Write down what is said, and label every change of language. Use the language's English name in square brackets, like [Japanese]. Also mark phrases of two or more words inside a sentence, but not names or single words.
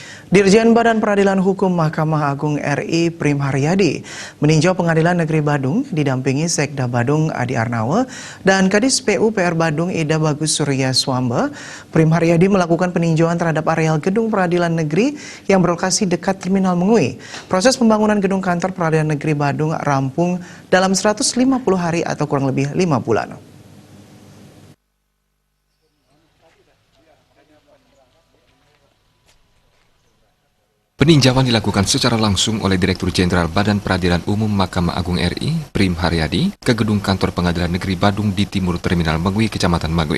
[Indonesian] Dirjen Badan Peradilan Hukum Mahkamah Agung RI Prim Haryadi meninjau Pengadilan Negeri Badung didampingi Sekda Badung Adi Arnawa dan Kadis PUPR Badung Ida Bagus Surya Swamba. Prim Haryadi melakukan peninjauan terhadap areal gedung peradilan negeri yang berlokasi dekat Terminal Mengui. Proses pembangunan gedung kantor Peradilan Negeri Badung rampung dalam 150 hari atau kurang lebih 5 bulan. Peninjauan dilakukan secara langsung oleh Direktur Jenderal Badan Peradilan Umum Mahkamah Agung RI, Prim Haryadi, ke gedung kantor Pengadilan Negeri Badung di timur Terminal Mengui, Kecamatan Mengui.